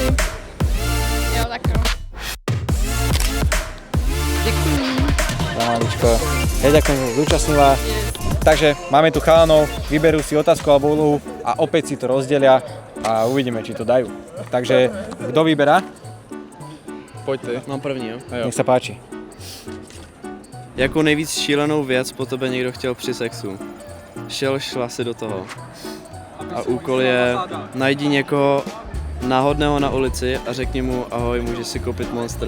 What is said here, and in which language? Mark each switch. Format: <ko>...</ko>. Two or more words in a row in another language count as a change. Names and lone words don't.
<cs>Jo, tak jo. Děkuji. Maličko.</cs> <sk>Ja ďakujem, že sa zúčastnila. Takže máme tu chalanov, vyberú si otázku alebo úlohu a opäť si to rozdelia a uvidíme, či to dajú. Takže kto vyberá?</sk> <cs>Pojď ty. Mám první, jo?</cs> <sk>Nech sa páči.</sk> <cs>Jakou nejvíc šílenou věc po tebe někdo chtěl při sexu? Šla si do toho. A úkol je, najdi někoho náhodného na ulici a řekni mu ahoj, můžeš si koupit Monster.</cs>